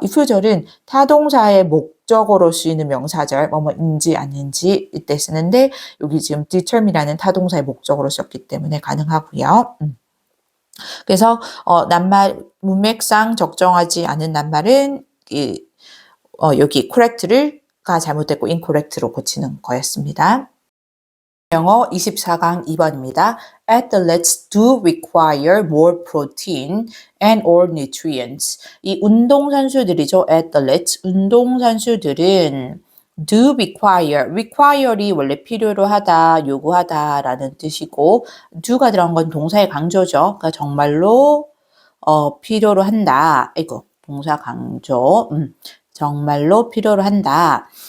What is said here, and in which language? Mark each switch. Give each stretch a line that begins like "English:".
Korean: if절은 타동사의 목적어로 쓰이는 명사절, 뭐뭐인지 아닌지 이때 쓰는데 여기 지금 determine이라는 타동사의 목적어로 썼기 때문에 가능하고요. 그래서 낱말 문맥상 적정하지 않은 낱말은 여기 correct가 잘못됐고 incorrect로 고치는 거였습니다. 영어 24강 2번입니다.
English: Athletes do require more protein and or nutrients.
Korean: 이 운동선수들이죠. Athletes, 운동선수들은
English: do require
Korean: 이 원래 필요로 하다, 요구하다라는 뜻이고 do가 들어간 건 동사의 강조죠. 그러니까 정말로 필요로 한다. 이거 동사 강조. 정말로 필요로 한다.